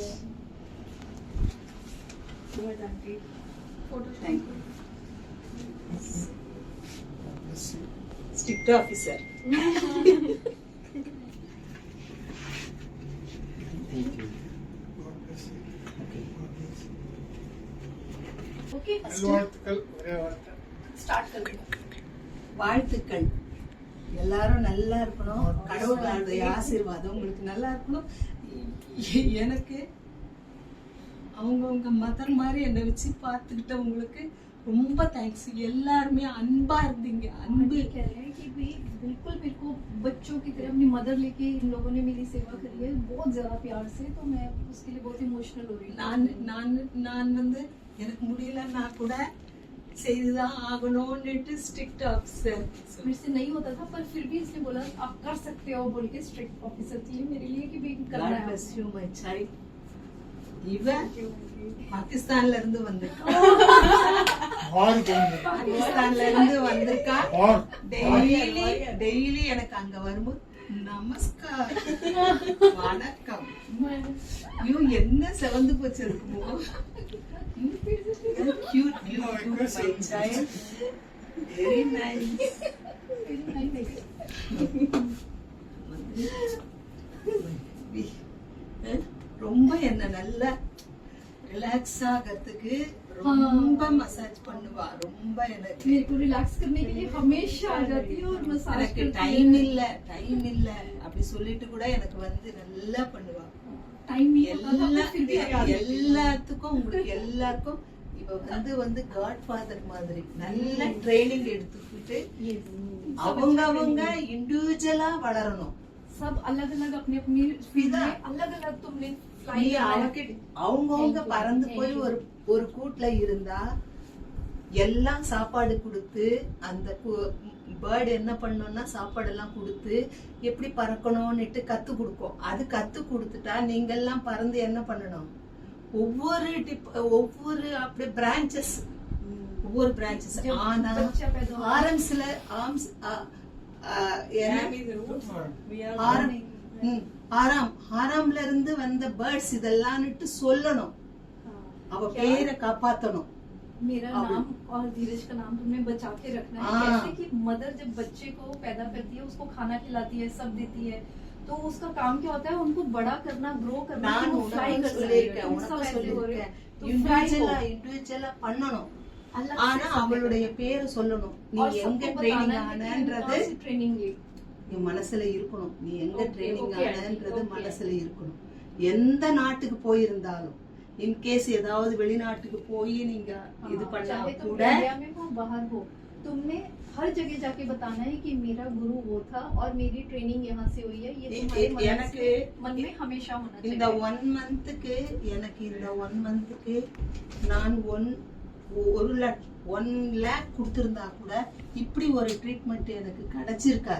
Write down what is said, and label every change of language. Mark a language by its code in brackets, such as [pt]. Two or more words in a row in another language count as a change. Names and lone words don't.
[en] Good auntie. Photo Thank you. Strict officer. God bless you. Okay. [ta] வாழ்த்துக்கள் ஒரே வார்த்தை. [hi] Start कर [ta] வாழ்த்துக்கள். எல்லாரும் நல்லா இருக்கணும். கடவுளுடைய ஆசீர்வாதம் உங்களுக்கு நல்லா இருக்கணும். எனக்கு அவங்கவுங்க மதர் மாதிரி என்னை வச்சு பார்த்துக்கிட்டவங்களுக்கு ரொம்ப தேங்க்ஸ். எல்லாருமே அன்பா இருந்தீங்க. அன்பு [hi] कह रहे हैं कि भाई बिल्कुल मेरे को बच्चों की तरह अपनी मदर लेके इन लोगों ने मेरी सेवा करी है बहुत ज्यादा प्यार से, तो मैं उसके लिए बहुत इमोशनल हो रही हूँ. [ta] நான் வந்து எனக்கு முடியலன்னா கூட செய்துதான் ஆகணும்னுட்டு [en] strict officer. [hi] मेरे से नहीं होता था पर फिर भी इसने बोला आप कर सकते हो बोल के [en] strict officer [hi] थी मेरे लिए कि भाई करना [en] God [hi] है. [en] bless you, my child. [ta] இவன் பாகிஸ்தான்ல இருந்து வந்திருக்கான். ஆறு பொண்ணு. பாகிஸ்தான்ல இருந்து வந்திருக்கான். ஆறு. டெய்லி எனக்கு அங்க வரும்போது நமஸ்கார் வணக்கம். ஐயோ என்ன செவந்து போச்சு இருக்குமோ. [en] Cute, beautiful, my child. Very nice. [ta] ரொம்ப என்ன நல்லா ரிலாக்ஸ் ஆகிறதுக்கு ரொம்ப மசாஜ் பண்ணுவா. ரொம்ப எனக்கு [hi] मेरे को रिलैक्स करने के लिए हमेशा आ जाती है और मसाज [ta] எனக்கு [hi] करती [ta] டைம் [hi] है. [ta] இல்ல அப்படி சொல்லிட்டு கூட எனக்கு வந்து நல்லா பண்ணுவா. [hi] टाइम नहीं होता था पर फिर भी आ जाती है. [ta] எல்லாத்துக்கும் உங்களுக்கு எல்லாருக்கும் இவ வந்து [en] god father [ta] மாதிரி நல்ல ட்ரைனிங் எடுத்துக்கிட்டு அவங்க இண்டிவிஜுவலா வளரணும். [hi] सब अलग अलग अपनी अपनी फील्ड में अलग अलग तुमने [ta] நீ அவங்கவுங்க பறந்து போய் ஒரு கூட்டுல இருந்தா எல்லாம் சாப்பாடு கொடுத்து அந்த பேர்டு என்ன பண்ணணும்னா சாப்பாடு எல்லாம் கொடுத்து எப்படி பறக்கணும்னுட்டு கத்து கொடுக்கும். அது கத்து கொடுத்துட்டா நீங்க எல்லாம் பறந்து என்ன பண்ணணும், ஒவ்வொரு அப்படி பிரான்சஸ் ஒவ்வொரு பிரான்சஸ். ஆனா ஆறாம்ல இருந்து வந்த பேர்ட்ஸ் இதெல்லாம்னுட்டு சொல்லணும். அவ பேரை காப்பாத்தணும். [hi] मेरा नाम और धीरज का नाम तुमने बचा के रखना है. कैसे कि मदर जब बच्चे को पैदा करती है उसको खाना खिलाती है सब देती है तो उसका काम क्या होता है उनको बड़ा करना ग्रो करना. [ta] நான் [hi] वो फ्लाई कर [ta] சொல்லிருக்கேன் இண்டிவிஜுவலா பண்ணணும். ஆனா அவளுடைய பேரு சொல்லணும். நீ எங்க ட்ரைனிங் ஆனன்றது [hi] ट्रेनिंग ली [ta] என் மனசுல இருக்கணும். நீ எங்க [en] Okay, [ta] ட்ரைனிங் [en] okay, [ta] ஆனன்றது [en] okay. [ta] மனசுல இருக்கணும். எந்த நாட்டுக்கு போயிருந்தாலும் [en] in case [ta] ஏதாவது வெளிநாட்டுக்கு போய் நீங்க இது பண்ணா [hi] चाहे तुम [ta] கூட [hi] इंडिया में हो बाहर हो, तुमने हर जगह जाके बताना है कि मेरा गुरु वो था और मेरी ट्रेनिंग यहाँ से हुई है। ये तुम्हारे [ta] எனக்கு [hi] मन में हमेशा होना [ta] இந்த [hi] चाहिए। [ta] 1 மந்த்துக்கு எனக்கு இந்த 1 மந்த்துக்கு நான் 1 lakh கொடுத்திருந்தா கூட இப்படி ஒரு ட்ரீட்மெண்ட் எனக்கு கிடைச்சிருக்காது.